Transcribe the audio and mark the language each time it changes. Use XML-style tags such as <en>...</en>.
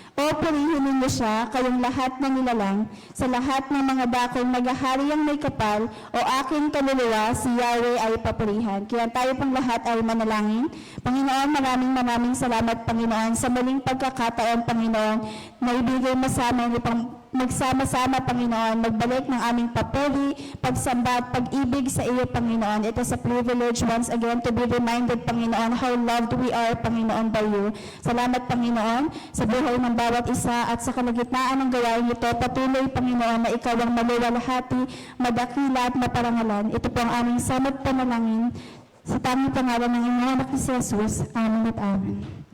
<tl>O purihin ninyo siya, kayong lahat ng nilalang, sa lahat ng mga dakong naghahari ang may kapal, o aking kaluluwa, si Yahweh ay papurihan. Kaya tayo pong lahat ay manalangin. Panginoon, maraming salamat, Panginoon, sa muling pagkakataon, Panginoon, na ibigay mo sa amin upang magsama-sama, Panginoon, magbalik ng aming papuri, pagsamba at pag-ibig sa iyo, Panginoon.</tl> <en>It is a privilege once again to be reminded, Panginoon, how loved we are, Panginoon, by you.</en> <tl>Salamat, Panginoon, sa buhay ng bawat isa at sa kalagitnaan ng gawain ito. Patuloy, Panginoon, na ikaw ang maluwalhati, madakila at maparangalan. Ito po ang aming samot panalangin sa tanging pangalan ng inyong anak ni Jesus. Amen at amen.</tl>